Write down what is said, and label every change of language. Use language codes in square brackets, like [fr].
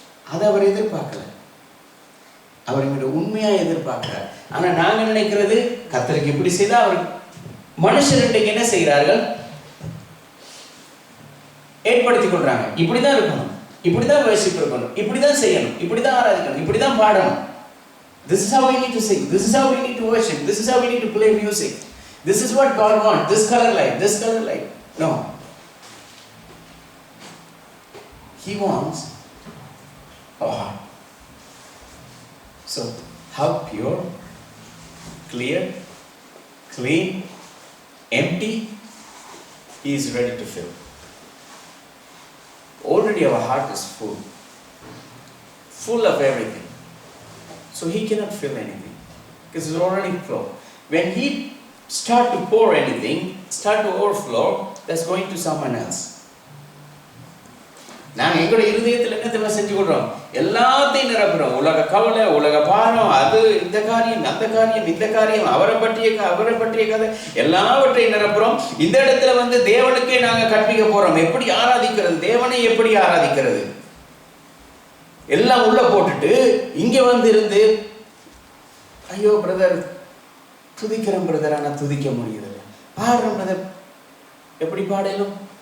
[ta] அதை அவர் எதிர்பார்க்கல. அவர் எங்கிட்ட உண்மையா எதிர்பார்க்கிறார். ஆனா நாங்க நினைக்கிறது கர்த்தருக்கு இப்படி செய்தா அவர். மனுஷர் இன்றைக்கு என்ன செய்கிறார்கள்? ஏற்படுத்திக் கொள்றாங்க. இப்படிதான் இருக்கணும், இப்படிதான் worship இருக்கணும், இப்படிதான் செய்யணும், இப்படிதான் ஆராதிக்கணும், இப்படிதான் பாடணும். [en] This is how we need to sing. This is how we need to worship. This is how we need to play music. This is what God wants. This color light, this color light. No. He wants our heart. So, how pure, clear, clean, empty He is ready to fill. Already our heart is full of everything. So He cannot fill anything because it's already full. When He start to pour anything, start to overflow, that's going to someone else. [ta] நாங்கள் எங்களுடைய இருதயத்தில் என்ன செஞ்சு கொள்றோம்? எல்லாத்தையும் நிரப்புறோம். உலக கவலை, உலக பாரம், அது இந்த காரியம், அந்த காரியம், இந்த காரியம், அவரை பற்றிய கதை, எல்லாவற்றையும் நிரப்புறோம். இந்த இடத்துல தேவனுக்கே நாங்கள் கற்பிக்க போறோம். எப்படி ஆராதிக்கிறது, தேவனை எப்படி ஆராதிக்கிறது எல்லாம் உள்ள போட்டுட்டு இங்க இருந்து ஐயோ பிரதர் துதிக்கிறேன் பிரதர், ஆனா துதிக்க முடியுது, பாடுறோம் பிரதர், எப்படி பாடலும்?